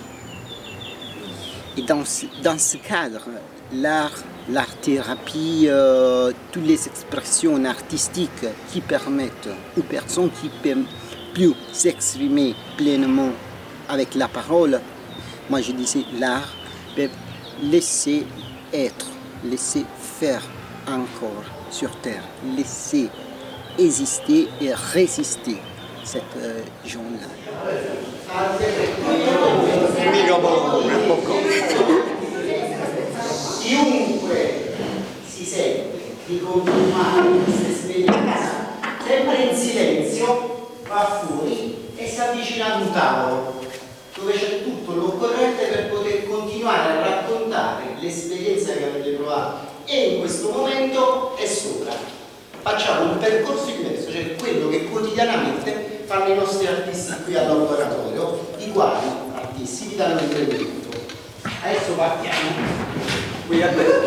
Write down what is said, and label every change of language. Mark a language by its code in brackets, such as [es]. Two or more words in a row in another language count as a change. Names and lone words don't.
[fr] Et dans ce cadre, l'art-thérapie, toutes les expressions artistiques qui permettent aux personnes qui ne peuvent plus s'exprimer pleinement avec la parole, moi je disais l'art, peut laisser être, laisser faire encore sur terre, laisser exister et résister cette gens-là. [it] Chiunque si sente di continuare questa esperienza, sempre in silenzio, va fuori e si avvicina ad un tavolo dove c'è tutto l'occorrente per poter continuare a raccontare l'esperienza che avete provato e in questo momento e sopra. Facciamo un percorso diverso, cioè quello che quotidianamente fanno i nostri artisti qui al laboratorio, i quali artisti vi danno il 3 minuti. Adesso partiamo. Qui a